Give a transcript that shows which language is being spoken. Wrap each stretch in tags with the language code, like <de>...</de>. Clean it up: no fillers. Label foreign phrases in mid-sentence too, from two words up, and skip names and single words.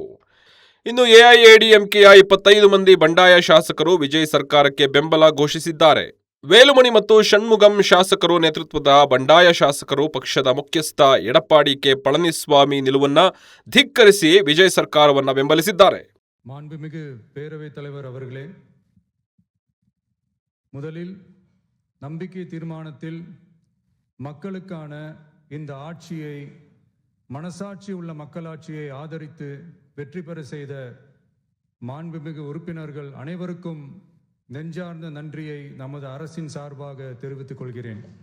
<kn>ಇನ್ನು ಎಐಎಡಿಎಂಕೆಯ 25 ಮಂದಿ ಬಂಡಾಯ ಶಾಸಕರು ವಿಜಯ್ ಸರ್ಕಾರಕ್ಕೆ ಬೆಂಬಲ ಘೋಷಿಸಿದ್ದಾರೆ. ವೇಲುಮಣಿ ಮತ್ತು ಷಣ್ಮುಗಂ ಶಾಸಕರು ನೇತೃತ್ವದ ಬಂಡಾಯ ಶಾಸಕರು ಪಕ್ಷದ ಮುಖ್ಯಸ್ಥ ಎಡಪ್ಪಾಡಿ ಕೆ ಪಳನಿಸ್ವಾಮಿ ನಿಲುವನ್ನ ಧಿಕ್ಕರಿಸಿ ವಿಜಯ್ ಸರ್ಕಾರವನ್ನು ಬೆಂಬಲಿಸಿದ್ದಾರೆ.</kn> <ta>மாண்புமிகு பேரவைத் தலைவர் அவர்களே, முதலில் நம்பிக்கை தீர்மானத்தில் மக்களுக்கான இந்த ஆட்சியை, மனசாட்சி உள்ள மக்களாட்சியை ஆதரித்து வெற்றி பெற செய்த மாண்புமிகு உறுப்பினர்கள் அனைவருக்கும் நெஞ்சார்ந்த நன்றியை நமது அரசின் சார்பாக தெரிவித்துக் கொள்கிறேன்.</ta>